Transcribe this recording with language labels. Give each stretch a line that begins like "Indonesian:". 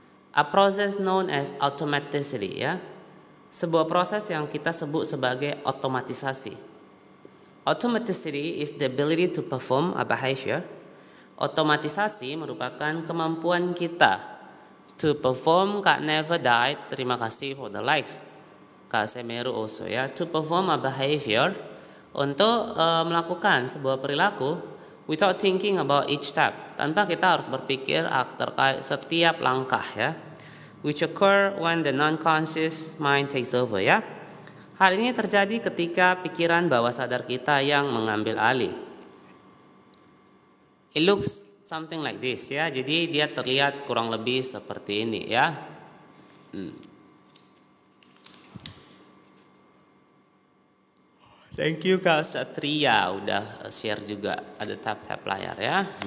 English: A process known as automaticity ya.
Indonesian: Sebuah proses yang kita sebut sebagai otomatisasi.
English: Automaticity is the ability to perform a behavior.
Indonesian: Otomatisasi merupakan kemampuan kita
English: to perform. Kak Never Died,
Indonesian: terima kasih
English: for the likes. Kak Semeru also ya, to perform a behavior,
Indonesian: untuk melakukan sebuah perilaku
English: without thinking about each step,
Indonesian: tanpa kita harus berpikir terkait setiap langkah
English: ya, which occur when the non-conscious mind takes over ya.
Indonesian: Hal ini terjadi ketika pikiran bawah sadar kita yang mengambil alih.
English: It looks something like this ya.
Indonesian: Jadi dia terlihat kurang lebih seperti ini ya.
English: Thank you
Indonesian: Kak Satria udah share juga, ada tap-tap layar ya.